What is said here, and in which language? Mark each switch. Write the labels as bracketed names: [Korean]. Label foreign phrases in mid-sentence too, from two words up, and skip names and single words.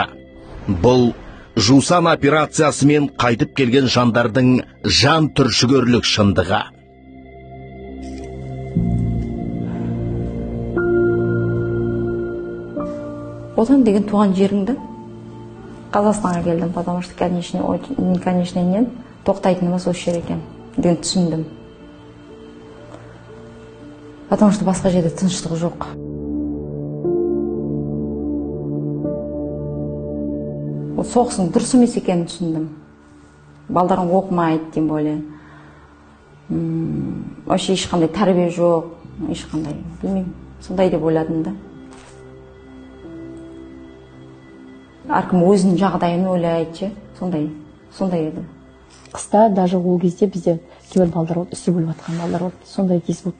[Kazakh] Бұл Жусан операциясымен қайтып келген жандардың жан түршігерлік шындығы. Отан деген туған жеріңді. Қазақстанға келдім, [Russian] потому что, конечно, нет, [Kazakh] тоқтайтынымыз осы жер екен деген түсіндім. [Russian] Потому что [Kazakh] басқа жерде тыныштық жоқ. Соғыстың дұрыс емес екенін түсіндім. Балдарың оқымайды, [Russian] тем более. [Kazakh] Вообще ешқандай тәрбие жоқ, ешқандай, білмеймін, сондай деп ойладым да. Әркім өзінің жағдайын ойлайды, сондай еді. Қыста даже ол кезде бізде кейбір балдар болды, үсі бөліп атқан балдар болды, сондай кез болды.